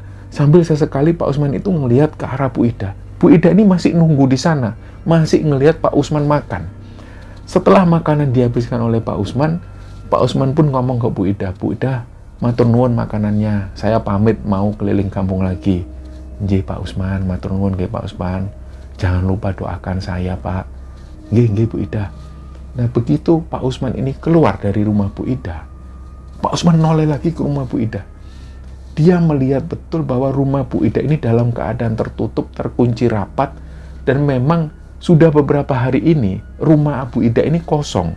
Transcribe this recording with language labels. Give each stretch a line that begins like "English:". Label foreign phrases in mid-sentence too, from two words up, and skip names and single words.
Indonesian: Sambil sesekali Pak Usman itu ngelihat ke arah Bu Ida. Bu Ida ini masih nunggu di sana, masih ngelihat Pak Usman makan. Setelah makanan dihabiskan oleh Pak Usman pun ngomong ke Bu Ida, "Bu Ida,
Javanese: matur nuwun
Indonesian: makanannya, saya pamit mau keliling kampung lagi."
Javanese: "Nggih Pak Usman, matur nuwun nggih Pak Usman.
Indonesian: Jangan lupa doakan saya, Pak."
Javanese: "Nggih Bu Ida."
Indonesian: Nah, begitu Pak Usman ini keluar dari rumah Bu Ida, Pak Usman noleh lagi ke rumah Bu Ida. Dia melihat betul bahwa rumah Bu Ida ini dalam keadaan tertutup, terkunci rapat, dan memang sudah beberapa hari ini rumah Bu Ida ini kosong.